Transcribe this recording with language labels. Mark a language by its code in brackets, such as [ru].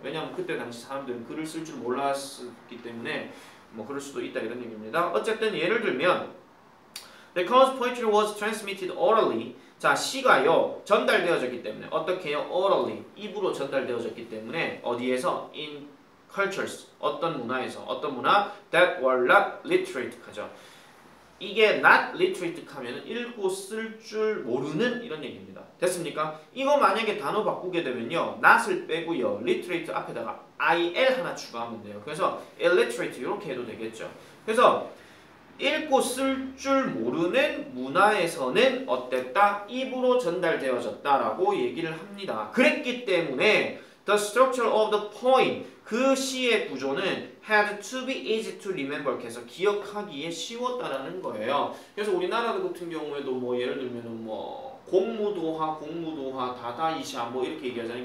[ko] 왜냐하면 그때 당시 사람들은 글을 쓸 줄 몰랐기 때문에 뭐 그럴 수도 있다 이런 얘기입니다. 어쨌든 예를 들면 [en] because poetry was transmitted orally [ko] 자, 시가요 전달되어졌기 때문에 어떻게 해요? orally 입으로 전달되어졌기 때문에 어디에서? in cultures 어떤 문화에서 어떤 문화? [en] that were not literate [ko] 하죠. 이게 not literate 하면 읽고 쓸 줄 모르는 이런 얘기입니다. 됐습니까? 이거 만약에 단어 바꾸게 되면요 not을 빼고요 literate 앞에다가 il 하나 추가하면 돼요. 그래서 illiterate 이렇게 해도 되겠죠. 그래서 읽고 쓸 줄 모르는 문화에서는 어땠다? 입으로 전달되어졌다라고 얘기를 합니다. [en] 그랬기 때문에 the structure of the poem [ko] 그 시의 구조는 [en] had to be easy to remember [ko] 그래서 기억하기에 쉬웠다라는 거예요. 그래서 우리나라 같은 경우에도 뭐 예를 들면은 뭐 공무도화, 다다이샤 뭐 이렇게 얘기하잖아요.